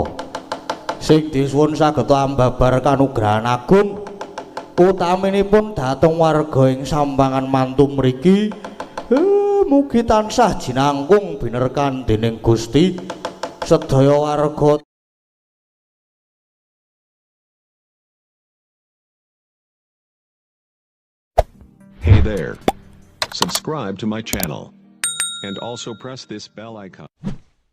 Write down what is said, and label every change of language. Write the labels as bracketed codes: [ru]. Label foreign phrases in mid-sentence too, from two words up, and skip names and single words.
[jv] Sing disuwun saged ambabar kanugrahan agung utaminipun dhateng warga ing Sampangan mantu mriki. Mugi tansah jinangkung binerkan dening Gusti sedaya warga. [en] Hey there. Subscribe to my channel and also press this bell icon.